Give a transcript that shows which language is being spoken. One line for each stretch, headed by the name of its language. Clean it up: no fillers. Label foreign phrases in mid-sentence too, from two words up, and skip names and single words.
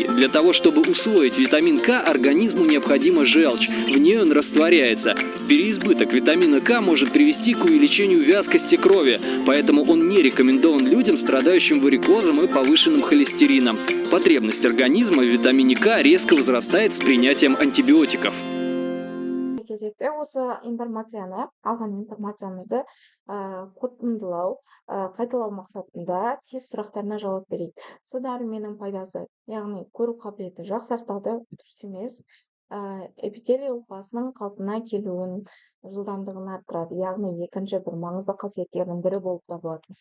Russian: Для того, чтобы усвоить витамин К, организму необходима желчь. В ней он растворяется. Переизбыток витамина К может привести к увеличению вязкости крови, поэтому он не рекомендован людям, страдающим варикозом и повышенным холестерином. Потребность организма в витамине К резко возрастает с принятием антибиотиков.
Kazakh: кезекте осы информацияны алған информациямызды қорытындылау қайталау мақсатында тест сұрақтарына жауап берейік. С дәруменнің пайдасы, яғни көру қабілеті жақсартады, дұрыс емес. Эпителий ұлпасының қалпына келуін жылдамдығын арттырады, яғни екінші бір маңызды қасиеттердің бірі болып табылады.